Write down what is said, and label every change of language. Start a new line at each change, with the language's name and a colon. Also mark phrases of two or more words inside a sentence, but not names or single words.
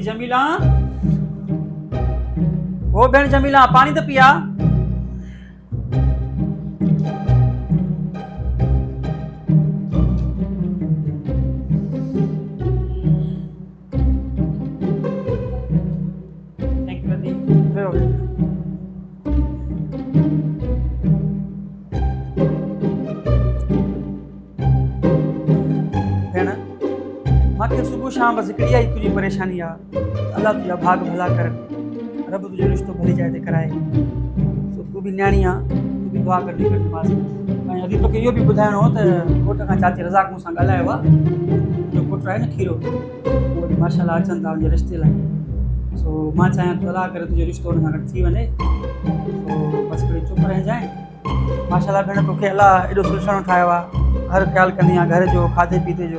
Saraiki: जमीला ओ भेण जमीला पानी तो पिया।
English: thank you दी।
Saraiki: भेण मांखे सुबह शाम बस हिकिड़ी आई तुझी परेशानी आ। अल्लाह तुझा भाग भला कर, रब तुझो रिश्तो भली जाए ते कराए। सो तू भी न्याणी आ, तू भी दुआ करदी कर नमाज़।
Sindhi: ऐं अॼु तोखे इहो बि ॿुधाइणो हो त घोट खां चाची रज़ाक मूंसां ॻाल्हायो आहे। मुंहिंजो पुटु आहे न खीरो, उहो बि माशाल्लाह अचनि था मुंहिंजे रिश्ते लाइ। सो मां चाहियां थो अलाह करे तुंहिंजो रिश्तो हुन सां गॾु थी वञे। सो बसि हिकिड़ी चुप रहिजांइ। माशाल्लाह भेण तोखे अलाह एॾो सुहिणो ठाहियो आहे, हर ख़्यालु कंदी आहे घर जो खाधे पीते जो।